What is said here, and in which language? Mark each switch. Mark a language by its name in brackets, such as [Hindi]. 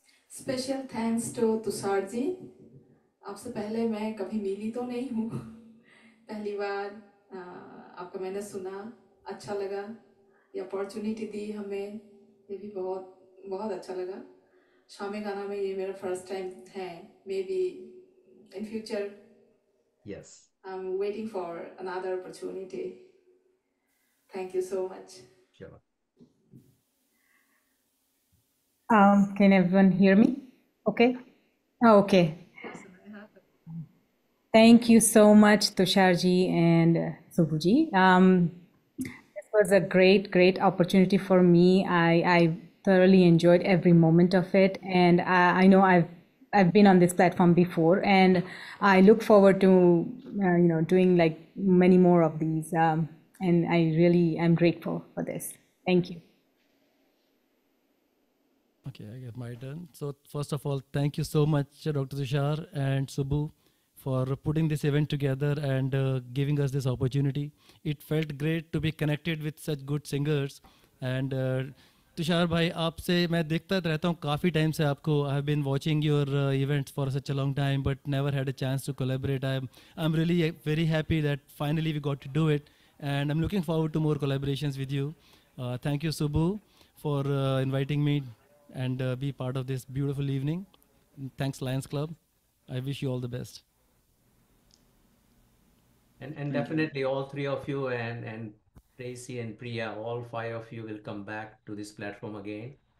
[Hindi] Special thanks to Tushar ji. आपसे पहले मैं कभी मिली तो नहीं हूँ, पहली बार आपका मैंने सुना, अच्छा लगा। ये अपॉर्चुनिटी दी हमें, ये भी बहुत बहुत अच्छा लगा। शामे गाना में ये मेरा फर्स्ट टाइम है, [English] Maybe in future Yes. I'm waiting for another opportunity. Thank you so much. Sure. Can everyone hear me? Okay. Oh, okay. Thank you so much, Tusharji and Subhuji. This was a great, great opportunity for me. I thoroughly enjoyed every moment of it, and I know I've been on this platform before, and I look forward to doing like many more of these. And I really am grateful for this. Thank you. Okay, I get my turn. So first of all, thank you so much, Dr. Tushar and Subbu, for putting this event together and giving us this opportunity. It felt great to be connected with such good singers. And [Hindi] Tushar भाई आपसे मैं देखता रहता हूँ काफ़ी time से आपको [English] I have been watching your events for such a long time but never had a chance to collaborate I am really very happy that finally we got to do it and I'm looking forward to more collaborations with you. Thank you, Subbu, for inviting me and be part of this beautiful evening. Thanks, Lions Club. I wish you all the best. And definitely all three of you and Tracy and Priya, all five of you will come back to this platform again.